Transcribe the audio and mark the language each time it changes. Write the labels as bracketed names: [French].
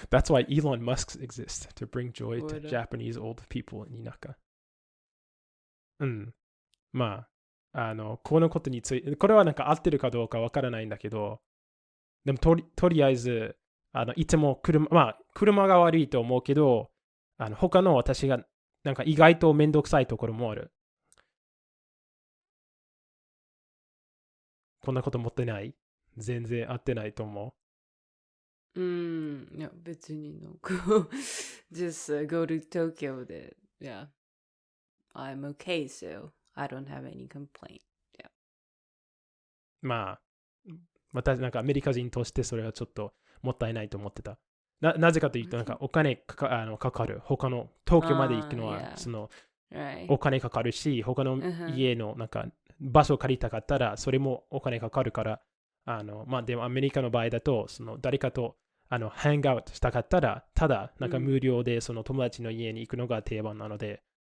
[English] That's why Elon Musk exists, to bring joy to What Japanese old people in Inaka. [Japanese] まあ、このことについて、これはなんか合ってるかどうかわからないんだけど、でもとりあえず、いつも車が悪いと思うけど、他の私がなんか意外とめんどくさいところもある。こんなこと持ってない？全然合ってないと思いや、別になんか [English] just go to Tokyo で、yeah, I'm okay, so I don't have any complaint. Yeah. [Japanese] まあ、私なんかアメリカ人としてそれはちょっともったいないと思ってた。なぜかというと、なんかお金かかる。他の東京まで行くのは、そのお金かかるし、他の家のなんか場所を借りたかったら、それもお金かかるから、でもアメリカの場合だと、その誰かとハングアウトしたかったら、ただなんか無料でその友達の家に行くのが定番なので。